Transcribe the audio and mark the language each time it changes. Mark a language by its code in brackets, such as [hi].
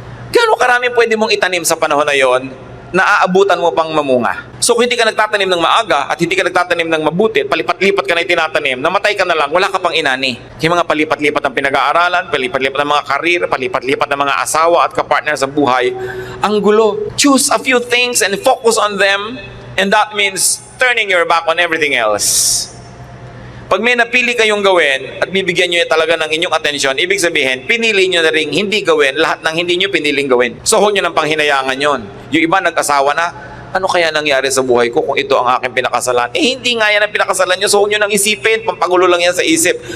[tl] Gano'ng karami pwede mong itanim sa panahon na yon na aabutan mo pang mamunga. So kung hindi ka nagtatanim ng maaga at hindi ka nagtatanim ng mabuti, palipat-lipat ka na itinatanim, namatay ka na lang, wala ka pang inani. Yung mga palipat-lipat ng pinag-aaralan, palipat-lipat ng mga karir, palipat-lipat ng mga asawa at kapartner sa buhay, ang gulo. [en] Choose a few things and focus on them, and that means turning your back on everything else. [tl] Pag may napili kayong gawin at bibigyan nyo talaga ng inyong atensyon, ibig sabihin, pinili nyo na rin hindi gawin lahat ng hindi nyo piniling gawin. So, huwag nyo ng panghinayangan yon. Yung iba nag-asawa na, ano kaya nangyari sa buhay ko kung ito ang aking pinakasalan? Hindi nga yan ang pinakasalan nyo, so huwag nyo nang isipin, pampagulo lang yan sa isip.